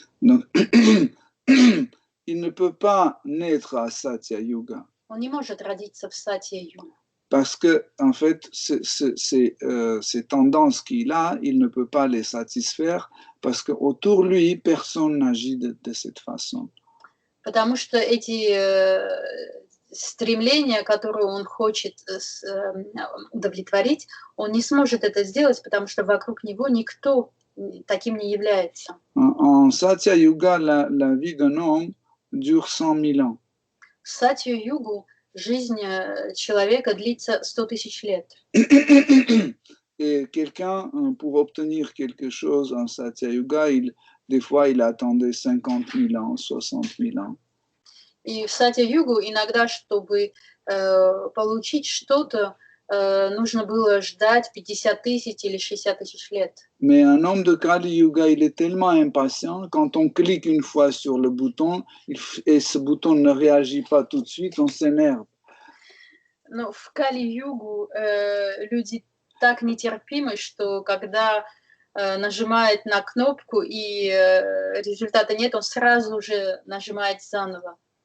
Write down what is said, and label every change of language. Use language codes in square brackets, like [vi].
[fr] Donc, il ne peut pas naître à Satya Yuga. [ru] Он не может родиться в Сатья-югу. [fr] Parce que, en fait, ces tendances qu'il a, il ne peut pas les satisfaire parce qu'autour de lui, personne n'agit de cette façon. [ru] Потому что эти стремления, которые он хочет удовлетворить, он не сможет это сделать, потому что вокруг него никто таким не является. [fr] En Satya Yuga, la vie d'un homme dure 100 000 ans. [ru] В Сатью-югу жизнь человека длится 100 тысяч лет. [fr] Et quelqu'un, pour obtenir quelque chose en Satya Yuga, des fois, il attendait 50 000 ans, 60 000 ans. [ru] И в Сатья-югу иногда, чтобы получить что-то, нужно было ждать 50 тысяч или 60 тысяч лет. [fr] Mais un homme de Kali Yuga, il est tellement impatient, quand on clique une fois sur le bouton, et ce bouton ne réagit pas tout de suite, on s'énerve. [ru] Но в Кали-югу люди так нетерпимы, что когда нажимает на кнопку и результата нет, он сразу же нажимает заново.